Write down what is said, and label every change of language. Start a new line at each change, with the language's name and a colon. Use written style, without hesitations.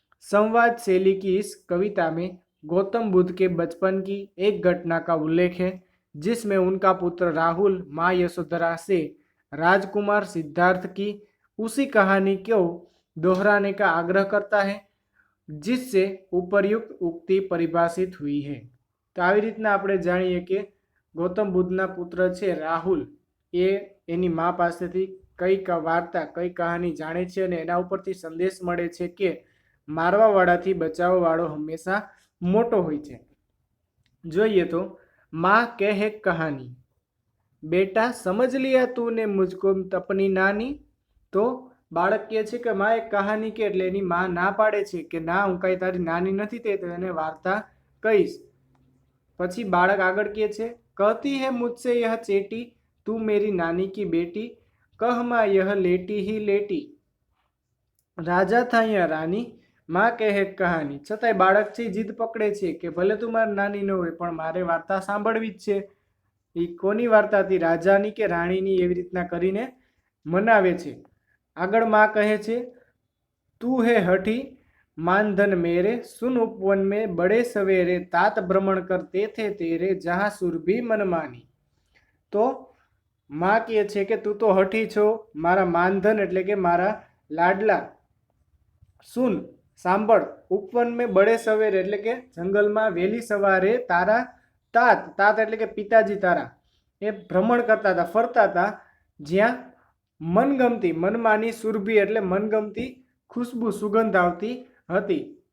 Hindi: संवाद शैली की इस कविता में गौतम बुद्ध के बचपन की एक घटना का उल्लेख है, जिसमें उनका पुत्र राहुल माँ यशोधरा से राजकुमार सिद्धार्थ की उसी कहानी को दोहराने का आग्रह करता है, जिससे उपर्युक्त उक्ति परिभाषित हुई है।
Gujarati: तो આવી રીતના આપણે જાણીએ કે ગૌતમ બુદ્ધના પુત્ર છે રાહુલ એ એની મા પાસેથી કઈ વાર્તા કઈ કહાની જાણે છે અને એના ઉપરથી સંદેશ મળે છે કે મારવાવાળાથી બચાવવાવાળો હંમેશા મોટો હોય છે। જોઈએ તો
Hindi: माँ कहे कहानी। बेटा समझ लिया तूने मुझको अपनी नानी।
Gujarati: तो બાળક કહે છે કે માં એક કહાની કે એટલે એની માં ના પાડે છે કે ના હું કઈ તારી નાની નથી તે એને વાર્તા કહીશ। પછી બાળક આગળ કહે છે
Hindi: कहती है मुझसे यह चेटी तू मेरी नानी की बेटी कह माँ यह लेटी ही लेटी राजा था या रानी माँ कहे कहानी।
Gujarati: છતાંય બાળક છે જીદ પકડે છે કે ભલે તું મારી નાની ન હોય પણ મારે વાર્તા સાંભળવી જ છે। એ કોની વાર્તા હતી, રાજાની કે રાણીની, એવી રીતના કરીને મનાવે છે। આગળ માં કહે છે તું હે હઠી
Hindi: मानधन मेरे सुन उपवन में बड़े सवेरे तात भ्रमण करते थे तेरे जहाँ सुरभि मनमानी। तो माँ
Gujarati: કહે છે કે તું તો હઠી છો, મારા માનધન એટલે કે મારા લાડલા, સુન સાંભળ, ઉપવન મેં બડે સવેરે એટલે કે જંગલમાં વહેલી સવારે તારા તાત તાત એટલે કે પિતાજી તારા એ ભ્રમણ કરતા હતા, ફરતા હતા, જ્યાં મનગમતી મનમાની સુરભી એટલે મનગમતી ખુશ્બુ સુગંધ આવતી હતી।